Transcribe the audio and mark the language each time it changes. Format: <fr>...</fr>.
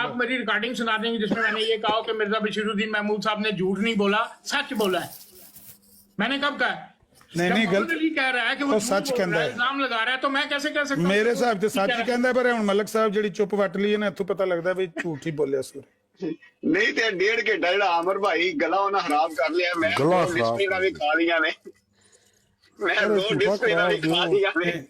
<ur>آپ میری ریکارڈنگ سنا دیں گے جس میں نے یہ کہا کہ مرزا بشیر الدین محمود صاحب نے جھوٹ نہیں بولا، سچ بولا ہے. میں نے کب کہا؟ نہیں غلط کہہ رہا ہے کہ وہ</ur> <pa>سچ کہندا ہے،</pa> <ur>الزام لگا رہا ہے، تو میں کیسے کہہ سکتا ہوں؟</ur> <pa>میرے حساب سے سچ ہی کہندا ہے، پر ہن ملک صاحب جڑی چپ وٹ لی ہے نا اتوں پتہ لگدا ہے بھی جھوٹ ہی بولیا سور. نہیں تے 1.5 گھنٹہ جڑا عامر بھائی گلا انہاں خراب کر لیا. میں گلا ڈسپلن بھی کھا لیا نے، میں دو ڈسپلن بھی کھا لیا نے.</pa>